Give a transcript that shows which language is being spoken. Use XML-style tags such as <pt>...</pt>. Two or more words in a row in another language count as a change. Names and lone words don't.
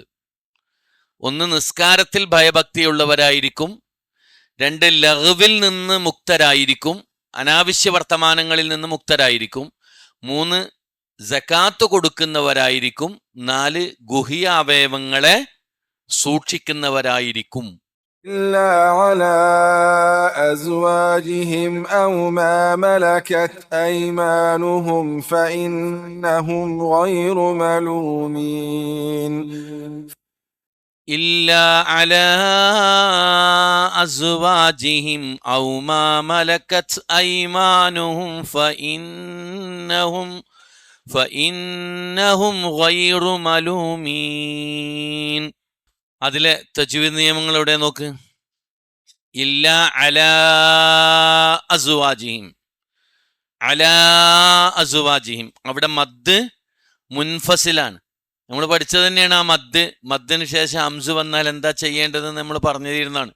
<ml>1, നിസ്കാരത്തിൽ ഭയഭക്തിയുള്ളവരായിരിക്കും. 2, ലഗ്വിൽ നിന്ന് മുക്തരായിരിക്കും, അനാവശ്യ വർത്തമാനങ്ങളിൽ നിന്ന് മുക്തരായിരിക്കും. 3, സകാത്ത് കൊടുക്കുന്നവരായിരിക്കും. 4, ഗുഹ്യ അവയവങ്ങളെ സൂക്ഷിക്കുന്നവരായിരിക്കും.</ml> <ar>إلا على أزواجهم أو ما ملكت أيمانهم فإنهم غير ملومين. إلا على أزواجهم أو ما ملكت أيمانهم فإنهم غير ملومين.</ar> <ml>അതിലെ തജ്വീദ് നിയമങ്ങൾ എവിടെ നോക്ക്.</ml> <ar>إلا على أزواجهم، على أزواجهم,</ar> <ml>അവിടെ മദ് മുൻഫസിലാണ്. നമ്മൾ പഠിച്ചത് തന്നെയാണ് ആ മദ്ദിന് ശേഷം ഹംസ് വന്നാൽ എന്താ ചെയ്യേണ്ടതെന്ന് നമ്മൾ പറഞ്ഞു തരുന്നതാണ്.</ml>